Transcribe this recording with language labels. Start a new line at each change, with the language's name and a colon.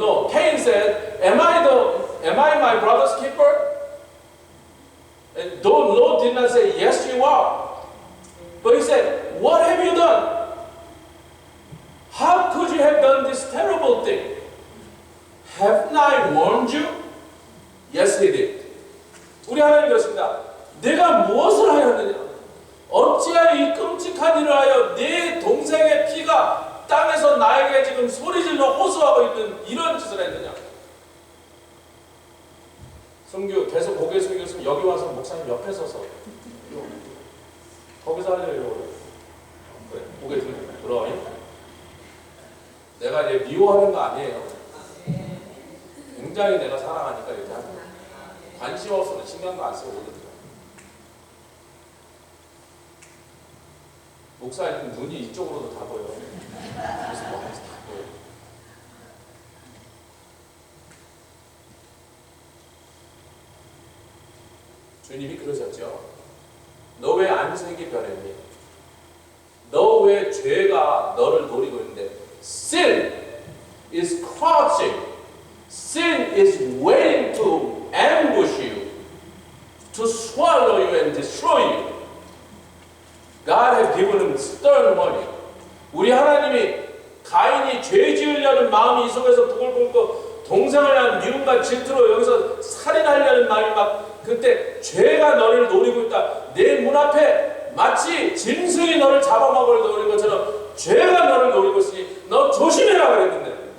English: Cain said, am I my brother's keeper? And though Lord did not say, yes, you are. But he said, what have you done? How could you have done this terrible thing? Haven't I warned you? Yes, he did.
Korean: 우리 하나님 그렇습니다. 내가 무엇을 하였느냐? 어찌하여 이 끔찍한 일을 하여 네 동생의 피가 땅에서 나에게 지금 소리질러 호소하고 있는 이런 짓을 했느냐? 성규 계속 고개 숙였으면 여기 와서 목사님 옆에 서서 거기서 하려고 그래. 고개 들어. 내가 이제 미워하는 거 아니에요. 굉장히 내가 사랑하니까 이렇게 하는 거야. 관심 없으면 신경도 안 쓰고 오거든요. 목사님 눈이 이쪽으로도 다 보여. 그래서 뭐 하면서 다 보여. 주님이 그러셨죠. 너 왜 안색이 변했니? 너 왜 죄가 너를 노리고 있는데?
English: Sin is crouching. Sin is waiting to ambush you, to swallow you and destroy you. God has given him stern warning.
Korean: 우리 하나님이 가인이 죄 지으려는 마음이 이 속에서 부글부글 동생을 향한 미움과 질투로 여기서 살인하려는 마음이 막 그때 죄가 너를 노리고 있다. 내 문 앞에 마치 짐승이 너를 잡아먹을 노리는 것처럼 죄가 너를 노리고 있으니 너 조심해라 그랬는데.